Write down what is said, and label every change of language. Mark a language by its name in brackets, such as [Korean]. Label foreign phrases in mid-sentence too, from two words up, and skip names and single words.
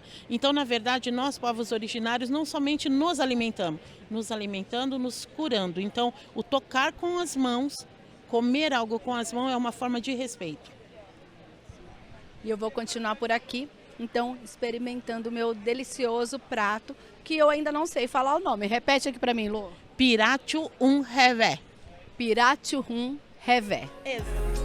[Portuguese] Então, na verdade, nós, povos originários, não somente nos alimentamos, nos alimentando, nos curando. Então, o tocar com as mãos, comer algo com as mãos é uma forma de respeito. E eu vou continuar por aqui Então, experimentando o meu delicioso prato, que eu ainda não sei falar o nome. Repete aqui para mim, Lu. Pirachu um revé. Pirachu um revé. Exato.